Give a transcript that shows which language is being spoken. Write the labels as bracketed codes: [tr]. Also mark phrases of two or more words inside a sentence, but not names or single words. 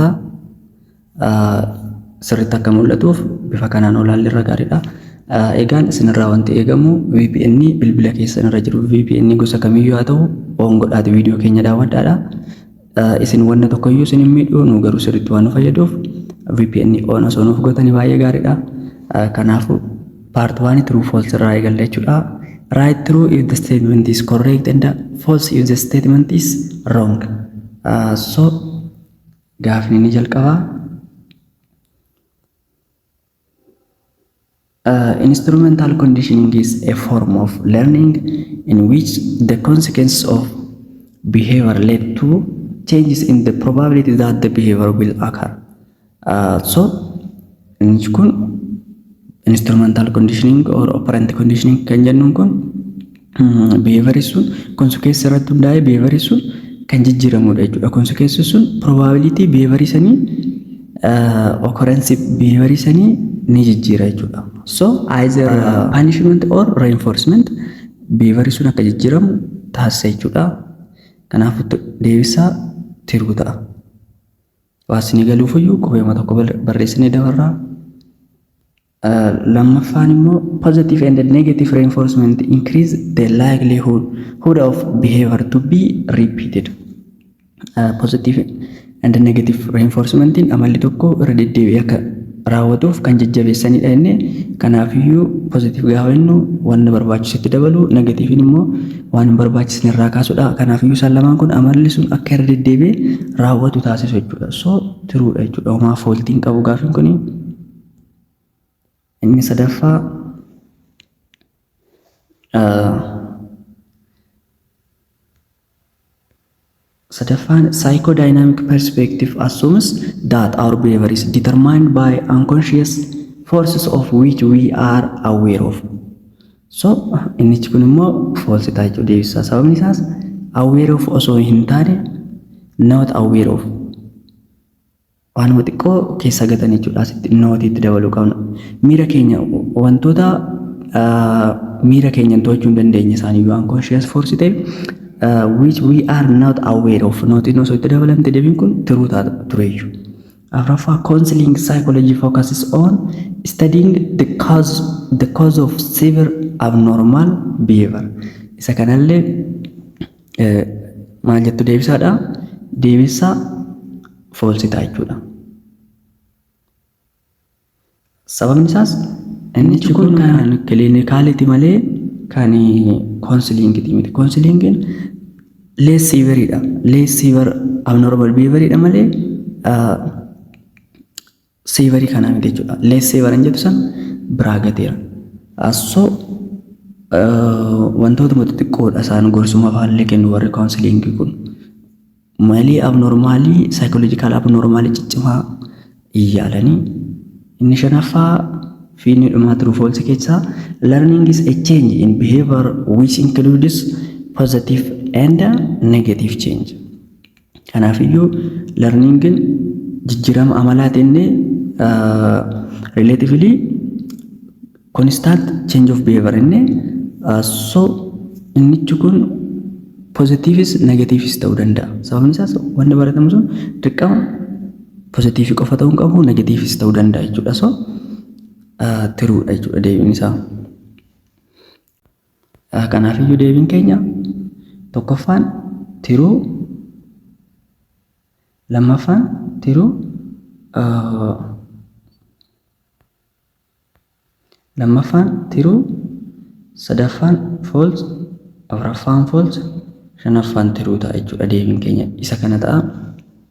[om] Sirriitti akka mul'atuuf bifa kanaan olaallee irra gaariidha. Egaan isinirraa wanti eegamu VPN bilbila keessan irra jiru VPN gosa kamiyyuu haa ta'u on godhaati viidiyoo keenya daawwadhaadha. Isin wanna tokkoyyuu isin hin miidhuu nu garuu sirriitti waan nu fayyaduuf VPN on osoo nuuf gootanii baay'ee gaariidha. Kanaafuu [en] part 1 true false [om] irraa eegalla jechuudha. [en] Right true if the statement is correct and false if the statement is wrong. [om] So gaafni ni jalqaba. [en] Instrumental conditioning is a form of learning in which the consequences of behavior led to changes in the probability that the behavior will occur. [om] So, [en] instrumental conditioning or operant conditioning [om] kan jennuun kun behavior sun consequence irratti hundaa'ee behavior sun kan jijjiiramudha jechuudha. Consequence sun [en] probability behavior [om] sanii occurrence behavior sanii ni jijjiira jechuudha. [en] So either punishment or reinforcement behavior [om] sun akka jijjiiramu taasisa jechuudha. Kanaafuu deebisaa tiruu ta'a. Waasni galuufiyyuu qubeema tokko barreessinee dabarraa. Lammaffaan immoo [en] positive and negative reinforcement increase the likelihood of behavior to be repeated. Positive and negative reinforcement [om] amalli tokko irra deddeebi'ee akka raawwatuuf kan jajjabeessanidha inni. Kanaafiyyuu positive gaafa jennu waan barbaachisetti dabalu, negative immoo waan barbaachisne irraa kaasudha. Kanaafiyyuu isaan lamaan kun amalli sun akka irra deddeebi'ee raawwatu taasisu jechuudha. So tiruudha jechuudha. Homaa fooltiin qabu gaafiin kun. Inni sadaffaa [en] psychodynamic perspective assumes that our behavior is determined by unconscious forces of which we are aware of. [om] So inni kun immoo false ta'a jechuudha deebisaa. Sababni isaas [en] aware of [om] osoo hin taane [en] not aware of [om] waanuma xiqqoo keessa gatan jechuudha. Asitti nooti itti dabaluu qabna. Miira keenya wantoota miira keenya to'achuu hin dandeenye isaaniiyyuu [en] unconscious force [om] ta'e [en] which we are not aware of. [om] Nootiin osoo itti dabalamte deebiin kun tiruu ta'a tureeyyu. Afraffaa [en] counseling psychology focuses on studying the cause of severe abnormal behavior. [om] Isa kanallee maal jettu deebisaadha. Deebisaa false ta'a jechuudha. Sababni isaas inni kun kan clinicality malee kan counselingiti miti. Counselingin [en] less severe [om] dha. [en] Less severe abnormal behavior [om] dha malee severe kana miti jechuudha. [en] Less severe [om] hin jettu san biraa gateera. So wantoota xixiqqoodha isaan gorsuma faallee kennu warri counselingii kun. Malee abnormaalii psychological abnormaalii ciccimaa iyyaalanii. Inni shanaffaa fi inni dhumaa [en] true false keessaa learning is a change in behavior which includes positive and negative change. [om] Kanaafiyyuu learningin jijjiirama amalaatiin [en] relatively constant change of behavior [om] inni. So inni kun [en] positives negatives [om] ta'uu danda'a. Sababni isaas wanti baratamu sun dirqama positive qofa ta'uu hin qabu, negatives ta'uu danda'a jechuudha. So tiruudha jechuudha deebiin isaa. Kanaafiyyuu deebiin keenya tokkoffaan tiruu, lammaffaan tiruu, sadaffaan false, afuraffaan false, shanaffaan tiruu ta'a jechuudha deebiin keenya isa kana ta'a.